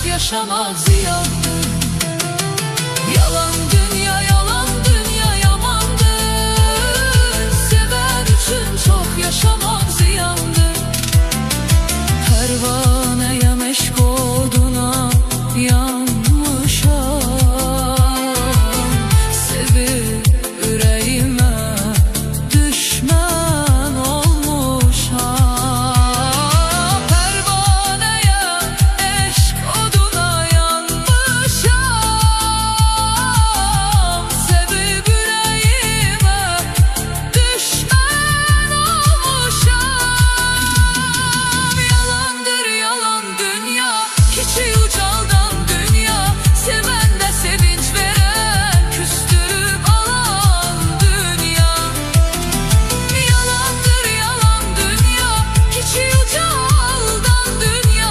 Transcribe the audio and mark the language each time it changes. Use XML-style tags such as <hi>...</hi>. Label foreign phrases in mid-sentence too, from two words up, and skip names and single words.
<tr>yaşamak ziyandır. Yalan dünya, yalan dünya yamandır. Seven üçün çok yaşamak ziyandır. Pervaneye meşk oduna yanmışam.</tr> <az>Sevib ürəyimə düşmən olmuşam. Pervaneye eşq oduna yanmışam. Sevib ürəyimə düşmən olmuşam.</az> <tr>Yalandır yalan dünya, hiçi ucaldan dünya. Sevende sevinç veren, küstürüp alan dünya. Yalandır yalan dünya, hiçi ucaldan dünya.</tr>